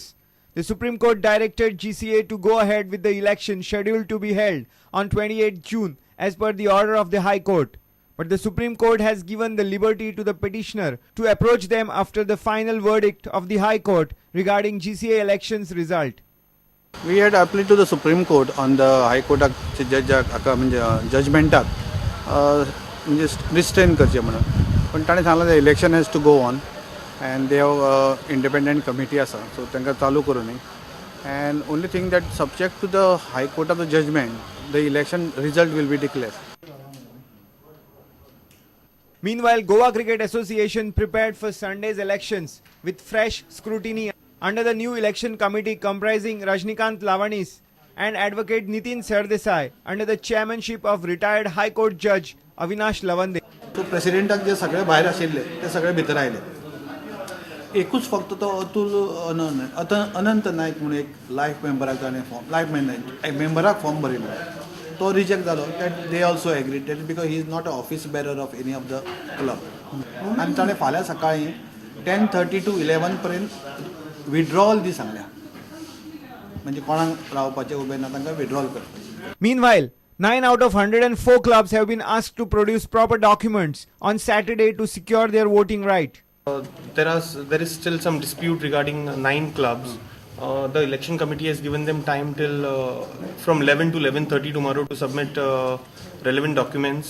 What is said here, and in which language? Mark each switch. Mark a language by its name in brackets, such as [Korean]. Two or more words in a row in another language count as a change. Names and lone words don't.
[English] The Supreme Court directed GCA to go ahead with the election scheduled to be held on 28th June as per the order of the High Court. But the Supreme Court has given the liberty to the petitioner to approach them after the final verdict of the High Court regarding GCA elections result. We had appealed to the Supreme Court on the High Court [Konkani] जजमेंटाक म्हणजे रिस्ट्रेन करचे म्हणून. पण ताणें सांगलें [English] election has to go on and they have independent committee [Konkani] आसा सो तांकां चालू करूं न्ही. [English] and only thing that subject to the High Court of the judgment the election result will be declared. Meanwhile, Goa Cricket Association prepared for Sunday's elections with fresh scrutiny under the new election committee comprising Rajnikant Lavanis and advocate Nitin Sardesai under the chairmanship of retired High Court Judge Avinash Lavande. [Konkani] तो प्रेसिडेंटाक जे सगळे भायर आशिल्ले ते सगळे भितर आयले. एकूच फक्त तो अनंत नायक म्हणून एक लायफ मेंबराक ताणें फॉर्म लायफ मेंबराक फॉर्म भरिल्लो तो रिजेक्ट जालो. [English] that they also agreed because he is not a office bearer of any of the club. [Konkani] आनी ताणें फाल्यां सकाळीं 10:30 to 11 पर्यंत विड्रॉवल दी सांगल्या. म्हणजे कोणाक रावपाचें उबें ना तांकां विड्रॉवल करता. [English] Meanwhile, 9 out of 104 clubs have been asked to produce proper documents on Saturday to secure their voting right. There is still some dispute regarding 9 clubs. The election committee has given them time till from 11 to 11:30 tomorrow to submit relevant documents.